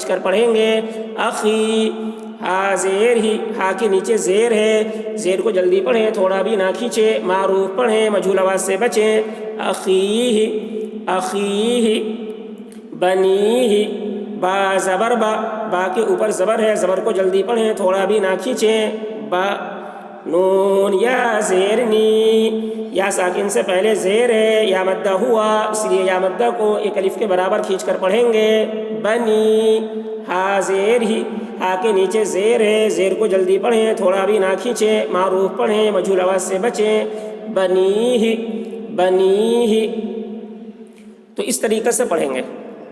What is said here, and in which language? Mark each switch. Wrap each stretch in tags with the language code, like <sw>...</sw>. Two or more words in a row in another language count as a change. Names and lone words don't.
<ur>کر پڑھیں گے اخی ہا زیر ہی ہا کے نیچے زیر ہے زیر کو جلدی پڑھیں تھوڑا بھی نہ کھینچیں معروف پڑھیں مجھول آواز سے بچیں اخیہ اخیہ بنیہ با زبر با کے اوپر زبر ہے زبر کو جلدی پڑھیں تھوڑا بھی نہ کھینچیں با نون یا زیر نی یا ساکن سے پہلے زیر ہے یا مدہ ہوا اس لیے یا مدہ کو ایک الف کے برابر کھینچ کر پڑھیں گے بنی ہا زیر ہی ہا کے نیچے زیر ہے زیر کو جلدی پڑھیں تھوڑا بھی نہ کھینچیں معروف پڑھیں مجھول آواز سے بچیں بنی ہی تو اس طریقے سے پڑھیں گے.</ur>